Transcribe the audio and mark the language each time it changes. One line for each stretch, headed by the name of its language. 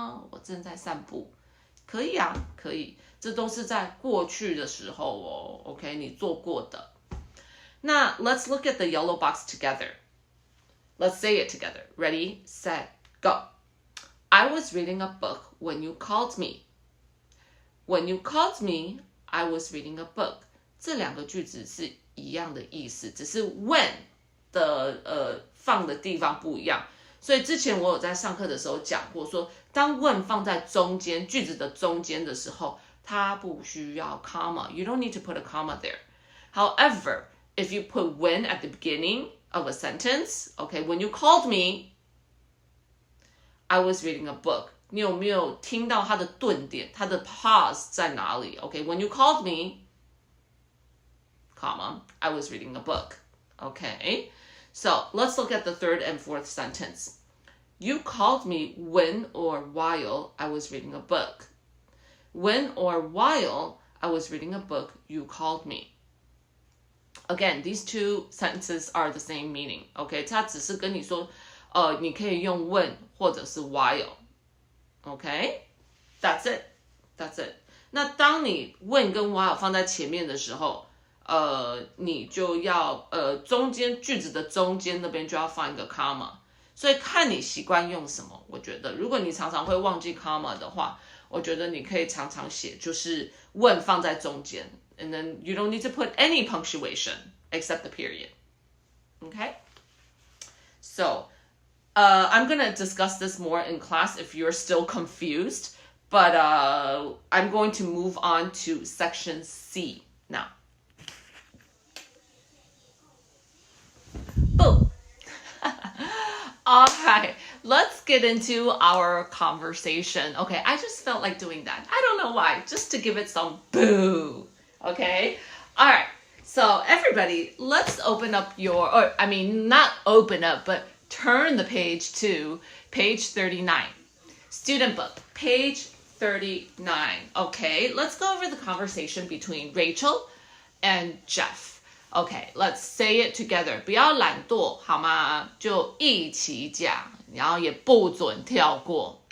Chinese: 我正在散步。可以啊，可以。这都是在过去的时候哦。 OK， 你做过的。
English: 那 let's look at the yellow box together. Let's say it together. Ready, set, go. I was reading a book when you called me. When you called me, I was reading a book.
Chinese: 这2个句子是一样的意思，只是 when 的放的地方不一样。所以之前我有在上课的时候讲过说，当 when 放在中间，句子的中间的时候，它不需要 comma.
English: You don't need to put a comma there. However, if you put when at the beginning of a sentence, okay, when you called me, I was reading a book. 你有没有听到它的顿点，它的 pause 在哪里 ？ Okay, when you called me, comma, I was reading a book. Okay, so let's look at the 3rd and 4th sentence. You called me when or while I was reading a book. When or while I was reading a book, you called me. Again, these 2 sentences are the same meaning.
Chinese: Okay, 它只是跟你说，你可以用 when 或者是 while.
English: Okay, that's it. That's it.
Chinese: 那当你 when 跟 while 放在前面的时候，你就要中间句子的中间那边就要放一个 comma。所以看你习惯用什么。我觉得如果你常常会忘记 comma 的话，我觉得你可以常常写就是 when 放在中间 and then you don't need to put any punctuation except the period. Okay?
English: So, I'm going to discuss this more in class if you're still confused, but I'm going to move on to section C now. Boom. All right, let's get into our conversation. Okay, I just felt like doing that. I don't know why, just to give it some boo. Okay, all right. So everybody, let's open up not open up, but turn the page to page 39. Student book, page 39. Okay, let's go over the conversation between Rachel and Jeff. Okay, let's say it together.
Chinese: 不要懒惰，好吗？就一起讲，然后也不准跳过。